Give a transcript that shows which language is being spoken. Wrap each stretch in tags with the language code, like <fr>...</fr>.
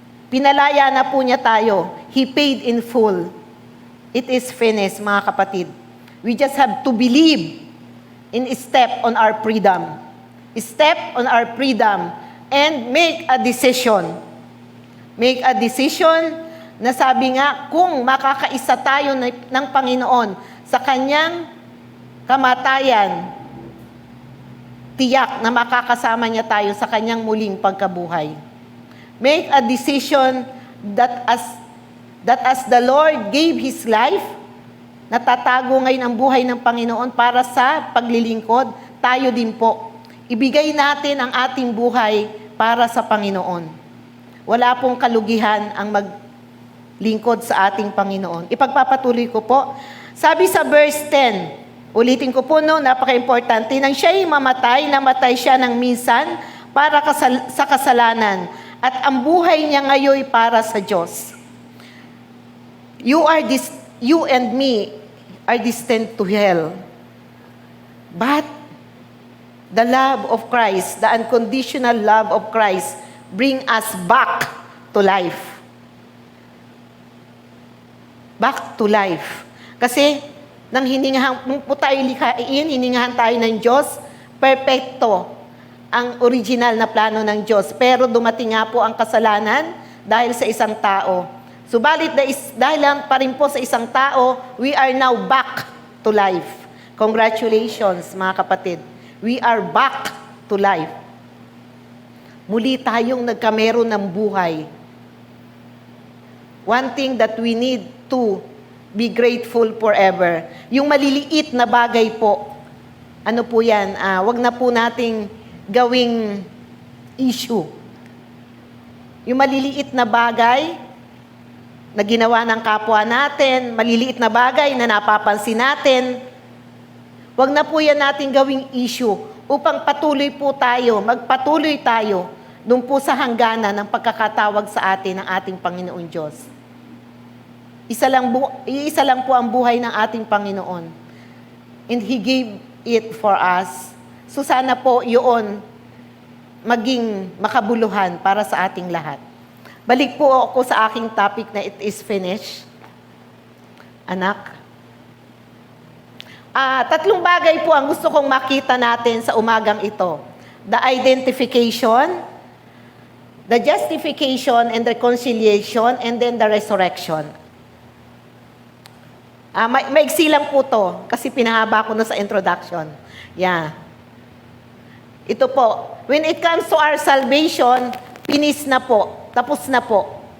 <tl>Pinalaya na po niya tayo.</tl> <en>He paid in full. It is finished,</en> <tl>mga kapatid.</tl> <en>We just have to believe in step on our freedom. Step on our freedom and make a decision. Make a decision</en> <tl>na sabi nga, kung makakaisa tayo ng Panginoon sa Kanyang kamatayan, tiyak na makakasama niya tayo sa Kanyang muling pagkabuhay.</tl> <en>Make a decision that as the Lord gave His life,</en> <tl>natatago ngayon ang buhay ng Panginoon para sa paglilingkod, tayo din po. Ibigay natin ang ating buhay para sa Panginoon. Wala pong kalugihan ang maglingkod sa ating Panginoon. Ipagpapatuloy ko po. Sabi sa verse 10, ulitin ko po napaka-importante, nang siya'y mamatay, namatay siya ng minsan para sa kasalanan, at ang buhay niya ngayon para sa Diyos.</tl> <en>You and me are destined to hell. But the love of Christ, the unconditional love of Christ, bring us back to life. Back to life.</en> <tl>Kasi, nang po tayo likhain, hiningahan tayo ng Diyos, perfecto ang original na plano ng Diyos. Pero dumating nga po ang kasalanan dahil sa isang tao. Subalit dahil pa rin po sa isang tao,</tl> <en>we are now back to life. Congratulations,</en> <tl>mga kapatid.</tl> <en>We are back to life.</en> <tl>Muli tayong nagkameron ng buhay.</tl> <en>One thing that we need to be grateful forever.</en> <tl>Yung maliliit na bagay po, ano po yan, wag na po nating gawing issue. Yung maliliit na bagay na ginawa ng kapwa natin, maliliit na bagay na napapansin natin, wag na po yan natin gawing issue upang patuloy po tayo, magpatuloy tayo doon po sa hangganan ng pagkakatawag sa atin ng ating Panginoon Diyos. Iisa lang po ang buhay ng ating Panginoon.</tl> <en>And He gave it for us.</en> <tl>So sana po yun maging makabuluhan para sa ating lahat. Balik po ako sa aking topic na</tl> <en>it is finished.</en> <tl>Anak. Tatlong bagay po ang gusto kong makita natin sa umagang ito.</tl> <en>The identification, the justification and reconciliation, and then the resurrection.</en> <tl>Maigsi lang po to kasi pinahaba ko na sa introduction. Yeah. Ito po,</tl> <en>when it comes to our salvation, finish</en> <tl>na po, tapos na po.</tl>